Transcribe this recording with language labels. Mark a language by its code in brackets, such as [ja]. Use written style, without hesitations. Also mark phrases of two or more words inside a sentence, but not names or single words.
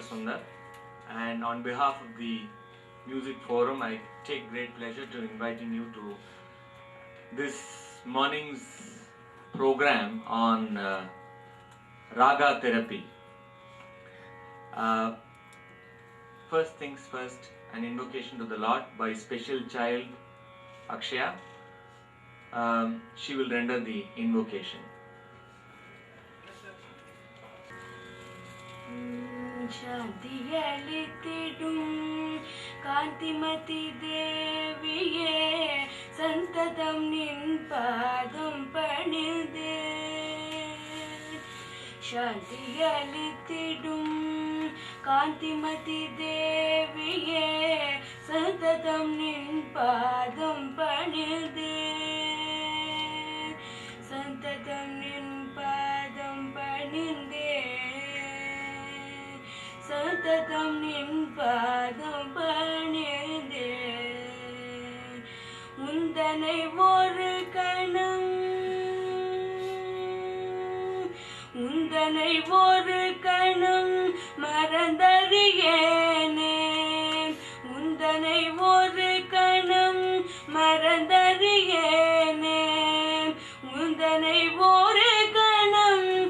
[en] Sundar, and on behalf of the Music Forum, I take great pleasure to inviting you to this morning's program on Raga Therapy. First things first, an invocation to the Lord by special child Akshaya. She will render the invocation. [ta] சாந்தியளித்திடும் காந்திமதி தேவியே சந்ததம் நின்பாதம் பணிந்தே சாந்தியளித்திடும் காந்திமதி தேவியே சந்ததம் நின்பாதம் பணிந்தே சந்ததம் நின்பாதம் பணிந்தே சததம் நின் பாதம் பணிந்தே உந்தனை ஒரு கணம் மறந்தறியேனே உந்தனை ஒரு கணம் மறந்தறியேனே உந்தனை ஒரு கணம்